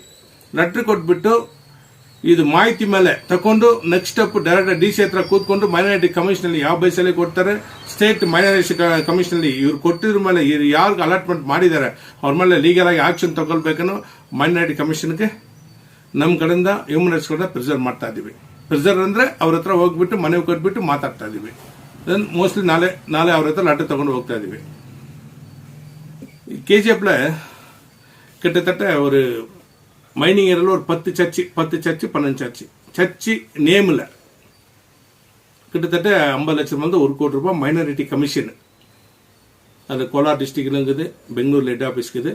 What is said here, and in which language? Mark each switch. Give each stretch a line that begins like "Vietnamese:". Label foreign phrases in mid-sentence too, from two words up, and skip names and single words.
Kannada: ಲೆಟರ್ ಕೊಟ್ಬಿಟ್ಟು ಇದು ಮಾಹಿತಿ ಮೇಲೆ ತಕೊಂಡು
English: next step direct
Kannada: DC ಹತ್ರ ಕೂತ್ಕೊಂಡು
English: minority commissionalli
Kannada: ಯಾವ ಬೇಸಲ್ಲಿ ಕೊಡ್ತಾರೆ,
English: state minority commissionalli
Kannada: ಇವ್ರು ಕೊಟ್ಟಿದ್ರ ಮೇಲೆ ಯಾರಿಗೆ ಅಲಾಟ್ಮೆಂಟ್ ಮಾಡಿದ್ದಾರೆ ಅವ್ರ ಮೇಲೆ ಲೀಗಲ್ ಆಗಿ ಆಕ್ಷನ್ ತಗೊಳ್ಬೇಕನ್ನೋ
English: minority commissionge
Kannada: ನಮ್ಮ ಕಡೆಯಿಂದ
English: human rights
Kannada: ಕಡೆ ಪ್ರಿಸರ್ವ್ ಮಾಡ್ತಾ ಇದೀವಿ. ಪ್ರಿಸರ್ವ್ ಅಂದ್ರೆ ಅವ್ರ ಹತ್ರ ಹೋಗ್ಬಿಟ್ಟು ಮನೆಗೆ ಕೊಟ್ಬಿಟ್ಟು ಮಾತಾಡ್ತಾ ಇದೀವಿ. ಮೋಸ್ಟ್ಲಿ ನಾಳೆ ಅವ್ರ ಹತ್ರ ಲೆಟರ್ ತಗೊಂಡು ಹೋಗ್ತಾ ಇದೀವಿ.
Tamil: KGF கிட்டத்தட்ட ஒரு
English: mining areavil
Tamil: ஒரு 10 சர்ச்சு 12 சர்ச்சு நேமில் கிட்டத்தட்ட 50 லட்சம் வந்து 1 கோடி ரூபாய்
English: minority commission.
Tamil: அது கோலார் டிஸ்ட்ரிக்ட்ல இருக்குது, பெங்களூர்
English: head office
Tamil: இருக்குது.